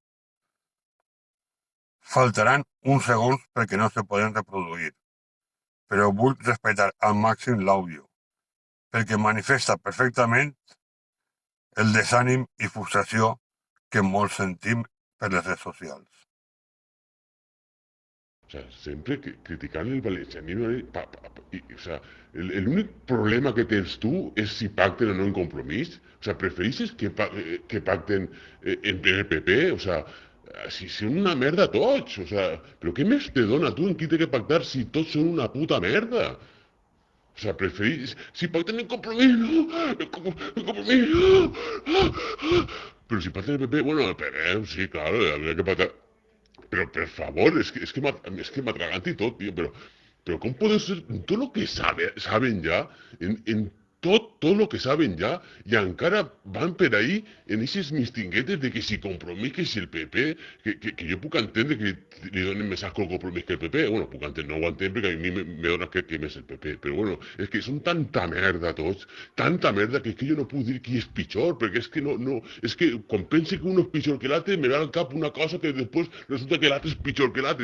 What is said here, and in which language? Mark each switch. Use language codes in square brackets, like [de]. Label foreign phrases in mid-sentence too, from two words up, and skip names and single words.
[ca] Faltaran uns segons perquè no se poden reproduir, però vull respectar al màxim l'àudio, perquè manifesta perfectament el desànim i frustració que molts sentim per les redes socials. [es] O sea, siempre criticant el valencianismo. O sea, [ca] el únic problema que tens tu és si pacten o no en compromís. [es] O sea, [ca] prefereixes que pacten en el PP? [es] O sea, [ca] si són una merda tots. [es] O sea, [ca] però què més te dona tu en qui té que pactar si tots són una puta merda? [es] O sea, [ca] preferís... Si pacten en compromís, no. En compromís, no. [es] Pero si pacten en el PP, bueno, el PP, sí, claro, habría que pactar. Pero, por favor, es que m'atraganta y todo, tío, pero ¿cómo puede ser todo lo que saben ya, en todo lo que saben ya, y [ca] encara van per [es] ahí en esos mistinguetes de que si compromís, que si el PP, que yo [ca] puc entendre que li donen més asco el compromís que el PP, bueno, puc entendre, no ho entenc perquè a mi me dona que més el PP, però bueno, és que són tanta merda tots, tanta merda que jo no puc dir qui és pitjor, perquè és que és que quan pense que un és pitjor que l'altre, me ve al cap una cosa que després resulta que l'altre és pitjor que l'altre.